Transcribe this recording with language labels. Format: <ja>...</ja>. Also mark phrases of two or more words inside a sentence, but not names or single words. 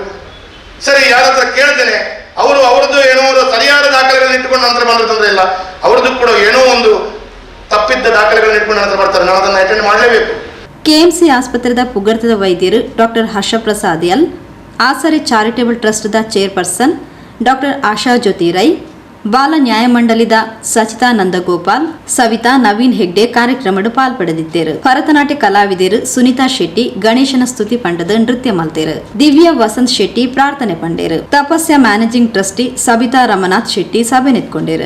<kn>ಸರಿ, ಯಾರ ಹತ್ರ ಕೇಳ್ತೇನೆ, ಅವ್ರದ್ದು ಏನೋ ಸರಿಯಾದ ದಾಖಲೆಗಳನ್ನ ಇಟ್ಕೊಂಡು ನಂತರ ಬಂದ್ರೆ ತೊಂದರೆ ಇಲ್ಲ, ಅವ್ರದ್ದು ಕೂಡ ಏನೋ ಒಂದು ತಪ್ಪಿದ್ದ ದಾಖಲೆಗಳನ್ನ ಇಟ್ಕೊಂಡು ನಂತರ ಬರ್ತಾರೆ, ನಾನು ಅದನ್ನು ಅಟೆಂಡ್ ಮಾಡಲೇಬೇಕು.</kn> <tcy>ಕೆಎಂಸಿ ಆಸ್ಪತ್ರೆದ ಪುಗರ್ತದ ವೈದ್ಯರು ಡಾಕ್ಟರ್ ಹರ್ಷಪ್ರಸಾದ್ ಎಲ್, ಆಸರೆ ಚಾರಿಟೇಬಲ್ ಟ್ರಸ್ಟ್ದ ಚೇರ್ಪರ್ಸನ್ ಡಾಕ್ಟರ್ ಆಶಾ ಜ್ಯೋತಿ ರೈ, ಬಾಲ ನ್ಯಾಯಮಂಡಲಿದ ಸಚಿತಾ ನಂದಗೋಪಾಲ್, ಸವಿತಾ ನವೀನ್ ಹೆಗ್ಡೆ ಕಾರ್ಯಕ್ರಮಡು ಪಾಲ್ಪಡೆದಿದ್ದೇರು. ಭರತನಾಟ್ಯ ಕಲಾವಿದರು ಸುನೀತಾ ಶೆಟ್ಟಿ ಗಣೇಶನ ಸ್ತುತಿ ಪಂಡದ ನೃತ್ಯ ಮಲ್ತೇರು. ದಿವ್ಯ ವಸಂತ್ ಶೆಟ್ಟಿ ಪ್ರಾರ್ಥನೆ ಪಂಡೇರು. ತಪಸ್ಯ ಮ್ಯಾನೇಜಿಂಗ್ ಟ್ರಸ್ಟಿ ಸಬಿತಾ ರಮನಾಥ್ ಶೆಟ್ಟಿ ಸಭೆ ನೆತ್ಕೊಂಡೇರು.</tcy>